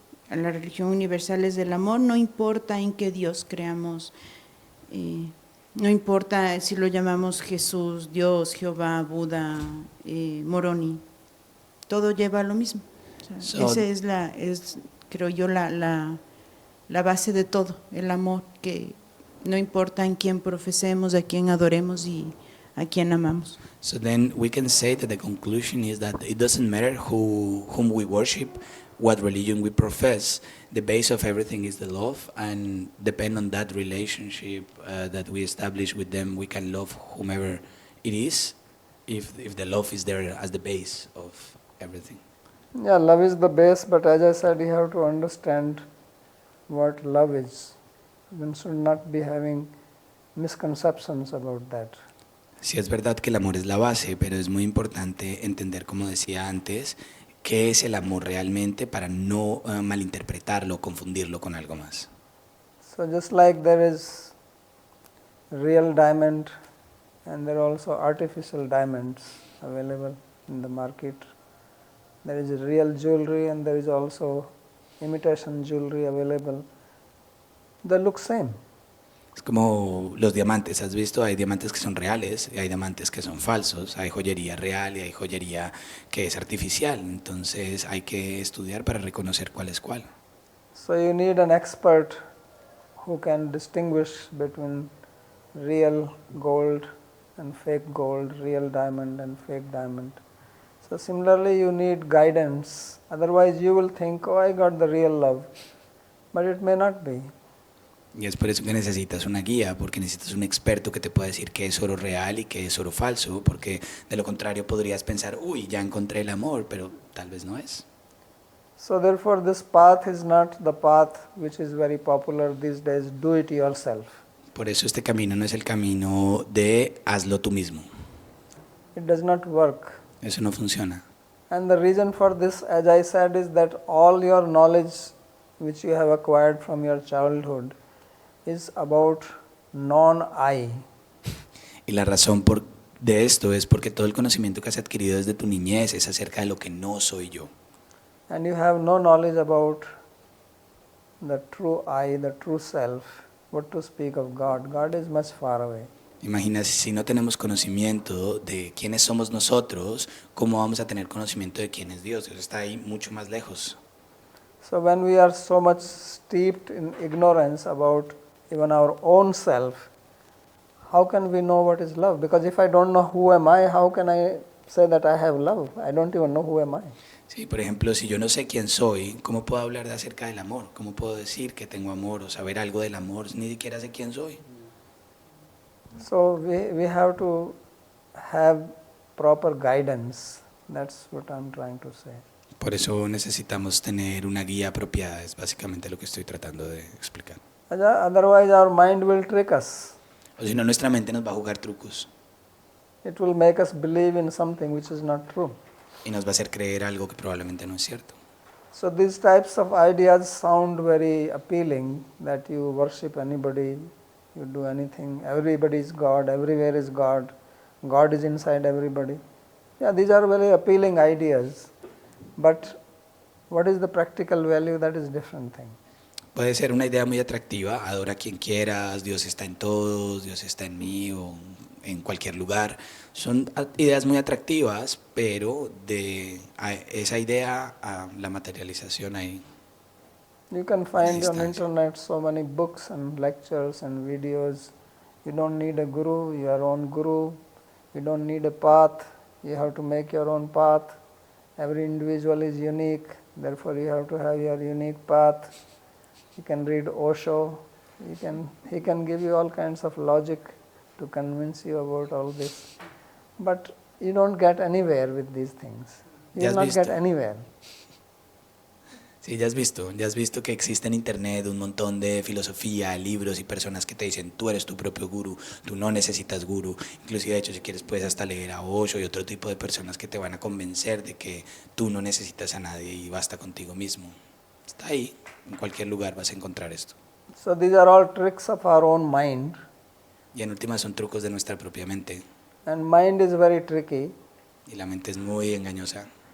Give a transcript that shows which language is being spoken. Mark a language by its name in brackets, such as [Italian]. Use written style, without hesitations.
[Spanish] La religión universal es del amor, no importa en qué Dios creamos, no importa si lo llamamos Jesús, Dios, Jehová, Buda, Moroni, todo lleva a lo mismo. O sea, esa es creo yo, la base de todo, el amor, que no importa en quién profesemos, a quién adoremos y a quién amamos. [English] So then we can say that the conclusion is that it doesn't matter whom we worship, what religion we profess, the base of everything is the love, and depend on that relationship that we establish with them, we can love whomever it is, if the love is there as the base of everything. Yeah, love is the base, but as I said, you have to understand what love is. One should not be having misconceptions about that. [Spanish] Sí, es verdad que el amor es la base, pero es muy importante entender, como decía antes, qué es el amor realmente para no malinterpretarlo o confundirlo con algo más. [English] So just like there is real diamond and there are also artificial diamonds available in the market. There is real jewelry and there is also imitation jewelry available. They look same. [Spanish] Es como los diamantes, ¿has visto? Hay diamantes que son reales y hay diamantes que son falsos. Hay joyería real y hay joyería que es artificial. Entonces hay que estudiar para reconocer cuál es cuál. [English] So you need an expert who can distinguish between real gold and fake gold, real diamond and fake diamond. So similarly you need guidance, otherwise you will think, oh, I got the real love, but it may not be. [Spanish] Y es por eso que necesitas una guía, porque necesitas un experto que te pueda decir qué es oro real y qué es oro falso, porque de lo contrario podrías pensar, uy, ya encontré el amor, pero tal vez no es. [English] So therefore this path is not the path which is very popular these days, do it yourself. [Spanish] Por eso este camino no es el camino de hazlo tú mismo. [English] It does not work. [Spanish] Eso no funciona. [English] And the reason for this, as I said, is that all your knowledge which you have acquired from your childhood is about non-I. [Spanish] Y la razón de esto es porque todo el conocimiento que has adquirido desde tu niñez es acerca de lo que no soy yo. [English] And you have no knowledge about the true I, the true self. What to speak of God? God is much far away. [Spanish] Imagina, si no tenemos conocimiento de quiénes somos nosotros, ¿cómo vamos a tener conocimiento de quién es Dios? Dios está ahí mucho más lejos. [English] So when we are so much steeped in ignorance about even our own self, how can we know what is love? Because if I don't know who am I, how can I say that I have love? I don't even know who am I. [Spanish] Sí, por ejemplo, si yo no sé quién soy, ¿cómo puedo hablar acerca del amor? ¿Cómo puedo decir que tengo amor o saber algo del amor? Ni siquiera sé quién soy. [English] So we have to have proper guidance. That's what I'm trying to say. [Spanish] Por eso necesitamos tener una guía apropiada, es básicamente lo que estoy tratando de explicar. [English] Otherwise our mind will trick us. [Spanish] O si no, nuestra mente nos va a jugar trucos [English] It will make us believe in something which is not true. [Spanish] y nos va a hacer creer algo que probablemente no es cierto. [English] So these types of ideas sound very appealing, that you worship anybody, you do anything, everybody is God, everywhere is God, God is inside everybody. Yeah, these are very appealing ideas, but what is the practical value? That is different thing. [Spanish] Puede ser una idea muy atractiva, adora a quien quieras, Dios está en todos, Dios está en mí o en cualquier lugar. Son ideas muy atractivas, pero de esa idea a la materialización hay. [English] You can find on [Spanish] distancia. [English] internet so many books and lectures and videos. You don't need a guru, your own guru. You don't need a path, you have to make your own path. Every individual is unique, therefore you have to have your unique path. You can read Osho, he can give you all kinds of logic to convince you about all this. But you don't get anywhere with these things. You will not get anywhere. [Spanish] Sí, ya has visto que existe en internet un montón de filosofía, libros y personas que te dicen tú eres tu propio gurú, tú no necesitas gurú. Inclusive, de hecho, si quieres puedes hasta leer a Osho y otro tipo de personas que te van a convencer de que tú no necesitas a nadie y basta contigo mismo. Está ahí, en cualquier lugar vas a encontrar esto. [English] So these are all tricks of our own mind. [Spanish] Y en última son trucos de nuestra propia mente. [English] And mind is very tricky, [Spanish] y la mente es muy engañosa